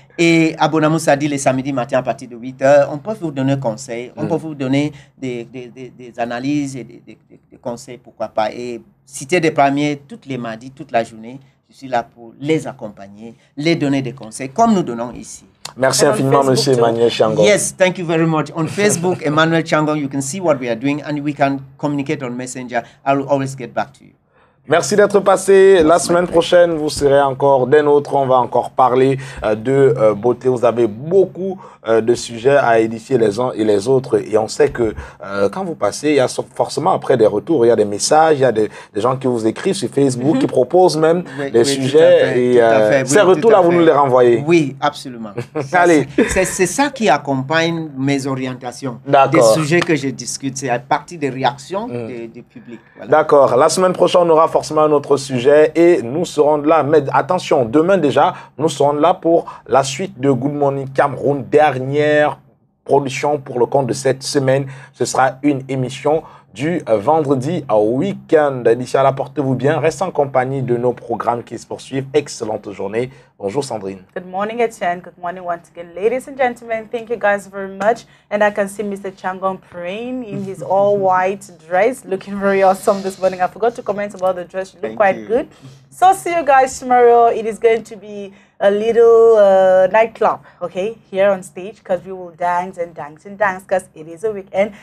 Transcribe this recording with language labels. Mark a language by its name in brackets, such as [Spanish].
[French] Et à Bonamoussadi, les samedis matin à partir de 8h, on peut vous donner conseils, on peut vous donner des analyses et des conseils, pourquoi pas. Et citer des premiers, toutes les mardis, toute la journée, je suis là pour les accompagner, les donner des conseils, comme nous donnons ici. Merci infiniment, Monsieur Emmanuel Changon. [English] Yes, thank you very much. On Facebook, Emmanuel Changon, you can see what we are doing and we can communicate on Messenger. I will always get back to you. [French] Merci d'être passé. La semaine prochaine, vous serez encore des nôtres. On va encore parler de beauté. Vous avez beaucoup de sujets à édifier les uns et les autres. Et on sait que quand vous passez, il y a forcément après des retours, il y a des messages, il y a des gens qui vous écrivent sur Facebook, qui proposent même des sujets. Et ces retours-là, vous nous les renvoyez. Oui, absolument. Allez. C'est ça qui accompagne mes orientations. Des sujets que je discute. C'est à partir des réactions du public. Voilà. D'accord. La semaine prochaine, on aura forcément un autre sujet et nous serons là. Mais attention, demain déjà, nous serons là pour la suite de Good Morning Cameroun. Dernière production pour le compte de cette semaine. Ce sera une émission du vendredi au week-end. D'ici là, portez-vous bien. Restez en compagnie de nos programmes qui se poursuivent. Excellente journée. Bonjour Sandrine. [English] Good morning, Etienne. Good morning once again, ladies and gentlemen. Thank you guys very much. And I can see Mr. Changon praying in his all-white dress, looking very awesome this morning. I forgot to comment about the dress. You look quite good. So see you guys tomorrow. It is going to be a little nightclub, okay, here on stage, because we will dance and dance and dance because it is a weekend.